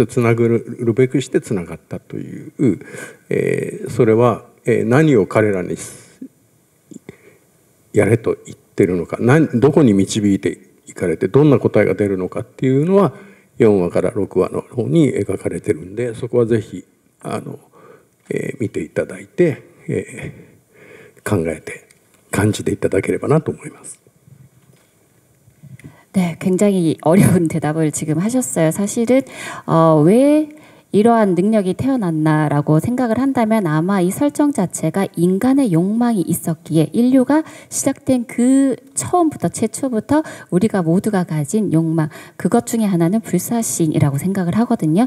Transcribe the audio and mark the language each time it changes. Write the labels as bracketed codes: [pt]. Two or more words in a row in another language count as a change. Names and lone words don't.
[ja] つなぐるべくしてつながったという、それは、何を彼らにやれと言ってるのか、どこに導いていかれてどんな答えが出るのかっていうのは4話から6話の方に描かれてるんで、そこはぜひ見ていただいて、考えて感じていただければなと思います。 [ko] 네, 굉장히 어려운 대답을 지금 하셨어요. 사실은 왜 이러한 능력이 태어났나라고 생각을 한다면 아마 이 설정 자체가 인간의 욕망이 있었기에, 인류가 시작된 그 처음부터 최초부터 우리가 모두가 가진 욕망, 그것 중에 하나는 불사신이라고 생각을 하거든요.